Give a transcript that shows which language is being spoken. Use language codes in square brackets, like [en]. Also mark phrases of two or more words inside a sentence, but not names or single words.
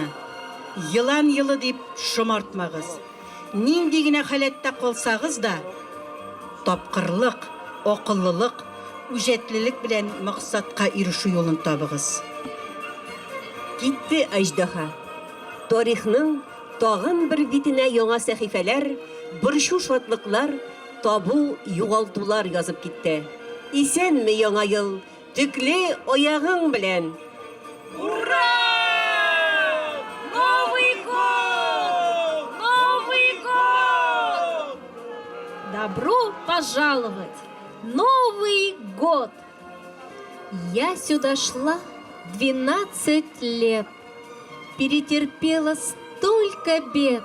[tt] Йылан йылы дип шомартмагыз. Нинди генә халәттә калсагыз да, тапкырлык, акыллылык, үҗәтлелек белән максатка ирешү юлын табыгыз. Китте аждаһа. Тарихның тагын бер битенә яңа сәхифәләр, борчу шатлыклар, табу, югалтулар язып китте. Исәнме яңа ел, төкле аягың белән. [ru] Ура! Новый год! Новый год! Добро пожаловать! Новый год! Я сюда шла 12 лет, перетерпела столько бед.